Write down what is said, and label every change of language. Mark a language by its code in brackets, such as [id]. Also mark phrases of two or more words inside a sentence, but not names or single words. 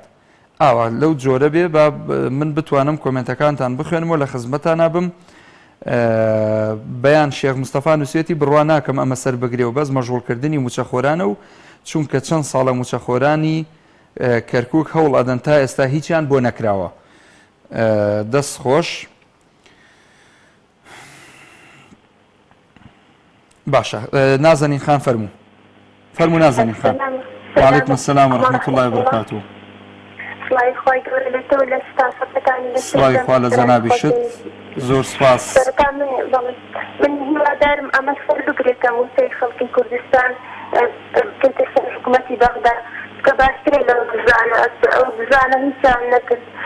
[ckb] ئاوا لەو جۆرە بێ من بتوانم کۆمنتەکانتان بخوێنمەوە لە خزمەتان نابم بەیان شێخ مستەفا نووسێتی بڕوا ناکەم ئەمە سەر بگرێ و بەس مەژغوڵکردنی موچەخۆرانە و چونکە چەند ساڵە موچەخۆرانی کەرکووک هەوڵ ئەدەن تا ئێستا هیچیان بۆ نەکراوە. دەست خۆش. باشە نازەنین خان فەرموو نازەنین خان. [ar] وعلیکم السلام ورحمة الله وبركاته. [ckb] سڵاوی خوا لە جەنابیشت زۆر سپاس. من هیوادارم ئەمە سەر بگرێتە موسەی خەڵکی کوردستان بکەیتە سەر حکوومەتی بەغدا کە باشترێ لەو بزانە ئەو بزانە هیچیان نەکرد